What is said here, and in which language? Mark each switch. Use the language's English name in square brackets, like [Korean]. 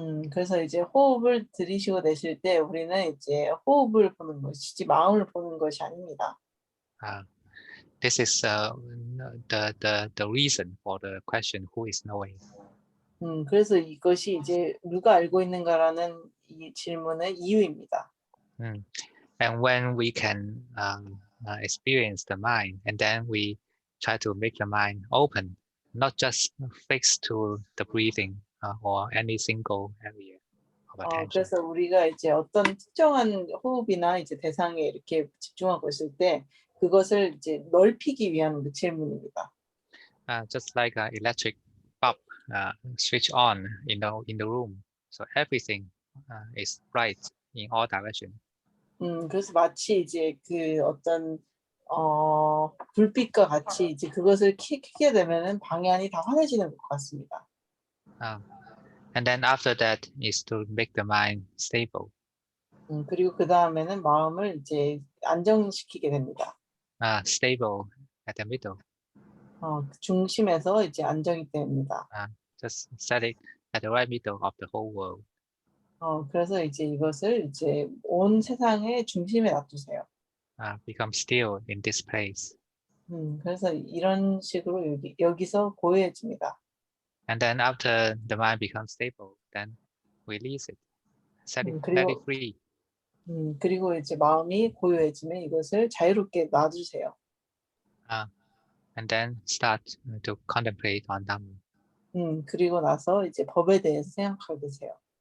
[Korean] 그래서 이제 호흡을 들이쉬고 내쉴 때 우리는 이제 호흡을 보는 것이지 마음을 보는 것이 아닙니다. [English] This is the reason for the question, who is knowing? [Korean] 그래서 이것이 이제 누가 알고 있는가라는 이 질문의 이유입니다. [English] And when we can experience the mind, and then we try to make the mind open, not just fixed to the breathing or any single area of attention. [Korean] 그래서 우리가 이제 어떤 특정한 호흡이나 이제 대상에 이렇게 집중하고 있을 때 그것을 이제 넓히기 위한 질문입니다. [English] Just like an electric bulb switch on in the room, so everything is bright in all directions. [Korean] 그래서 마치 이제 그 어떤 불빛과 같이 이제 그것을 켜게 되면은 방향이 다 환해지는 것 같습니다. [English] And then after that is to make the mind stable. [Korean] 그리고 그 다음에는 마음을 이제 안정시키게 됩니다. [English] Stable at the middle. [Korean] 중심에서 이제 안정이 됩니다. [English] Just set it at the right middle of the whole world. [Korean] 그래서 이제 이것을 이제 온 세상의 중심에 놔두세요. [English] Become still in this place. [Korean] 그래서 이런 식으로 여기서 고요해집니다. [English] And then after the mind becomes stable, then release it, let it free. [Korean] 그리고 이제 마음이 고요해지면 이것을 자유롭게 놔두세요. [English] And then start to contemplate on Dhamma. [Korean] 그리고 나서 이제 법에 대해서 생각하게 되세요.